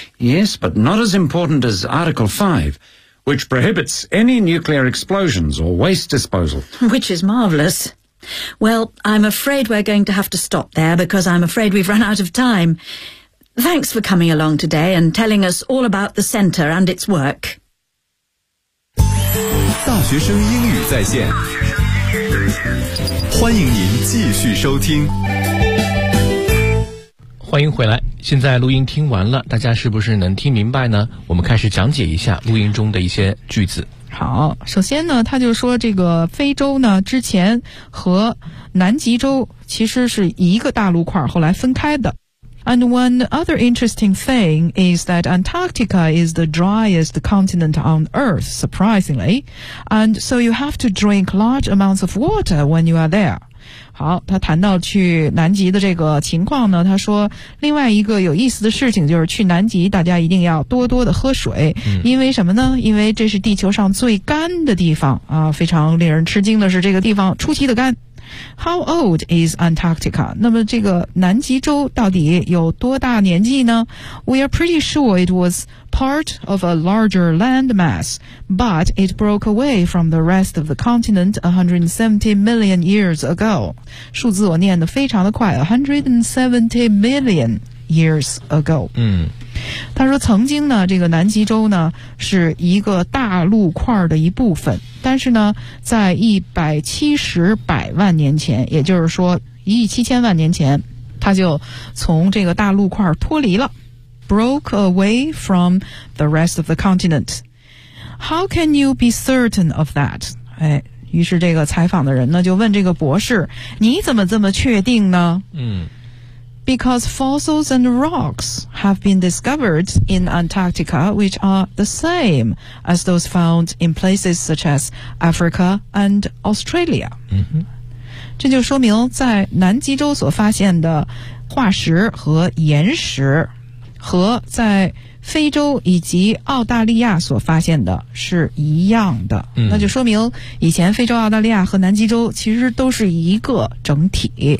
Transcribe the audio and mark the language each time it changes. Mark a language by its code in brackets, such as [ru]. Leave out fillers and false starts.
[en] Yes, but not as important as Article 5, which prohibits any nuclear explosions or waste disposal. Which is marvellous. Well, I'm afraid we're going to have to stop there, because I'm afraid we've run out of time. Thanks for coming along today and telling us all about the centre and its work. [zh] 大学生英语在线，欢迎您继续收听。欢迎回来，现在录音听完了，大家是不是能听明白呢？我们开始讲解一下录音中的一些句子。好，首先呢，他就说这个非洲呢，之前和南极洲其实是一个大陆块，后来分开的。 [en] And one other interesting thing is that Antarctica is the driest continent on Earth, surprisingly. And so you have to drink large amounts of water when you are there. [zh] 好，他谈到去南极的这个情况呢，他说另外一个有意思的事情就是去南极大家一定要多多的喝水，因为什么呢？因为这是地球上最干的地方啊，非常令人吃惊的是这个地方出奇的干。 [en] How old is Antarctica? [zh] 那么这个南极洲到底有多大年纪呢？ [en] We are pretty sure it was part of a larger landmass, but it broke away from the rest of the continent 170 million years ago. [zh] 数字我念得非常的快， [en] 170 million years ago. [zh] 他说曾经呢，这个南极洲呢是一个大陆块的一部分，但是呢在170百万年前，也就是说1700万年前，它就从这个大陆块脱离了。 [en] Broke away from the rest of the continent. How can you be certain of that? [zh] 哎，于是这个采访的人呢就问这个博士，你怎么这么确定呢？ [en] Because fossils and rocks have been discovered in Antarctica, which are the same as those found in places such as Africa and Australia. [zh] 这就说明在南极洲所发现的化石和岩石和在非洲以及澳大利亚所发现的是一样的。那就说明以前非洲、澳大利亚和南极洲其实都是一个整体。